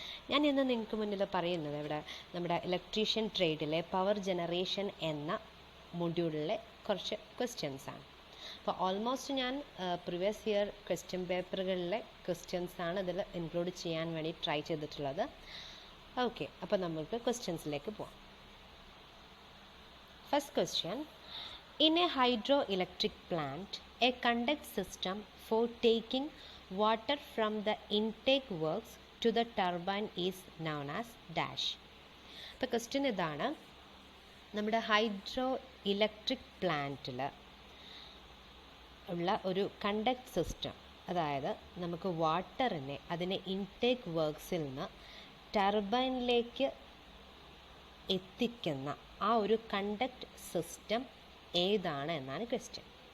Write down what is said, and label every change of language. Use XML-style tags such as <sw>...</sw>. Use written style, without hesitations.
<ml>ഞാൻ ഇന്ന് നിങ്ങൾക്ക് മുന്നിൽ പറയുന്നത് ഇവിടെ നമ്മുടെ ഇലക്ട്രീഷ്യൻ ട്രേഡിലെ പവർ ജനറേഷൻ എന്ന മൊഡ്യൂളിലെ കുറച്ച് ക്വസ്റ്റ്യൻസാണ്. അപ്പോൾ ഓൾമോസ്റ്റ് ഞാൻ പ്രീവിയസ് ഇയർ ക്വസ്റ്റ്യൻ പേപ്പറുകളിലെ ക്വസ്റ്റ്യൻസാണ് ഇതിൽ ഇൻക്ലൂഡ് ചെയ്യാൻ വേണ്ടി ട്രൈ ചെയ്തിട്ടുള്ളത്. ഓക്കെ, അപ്പോൾ നമുക്ക് ക്വസ്റ്റ്യൻസിലേക്ക് പോകാം. First question:</ml> <en>in a hydroelectric plant, a conduct system for taking water from the intake works to the turbine is known as dash.</en> <ml>അപ്പോൾ ക്വസ്റ്റ്യൻ ഇതാണ്: നമ്മുടെ ഹൈഡ്രോ ഇലക്ട്രിക് പ്ലാന്റിൽ ഉള്ള ഒരു കണ്ടക്ട് സിസ്റ്റം, അതായത് നമുക്ക് വാട്ടറിനെ അതിനെ ഇൻടേക്ക് വർക്ക്സിൽ നിന്ന് ടർബൈനിലേക്ക് എത്തിക്കുന്ന ആ ഒരു കണ്ടക്ട് സിസ്റ്റം ഏതാണ് എന്നാണ് ക്വസ്റ്റ്യൻ.</ml>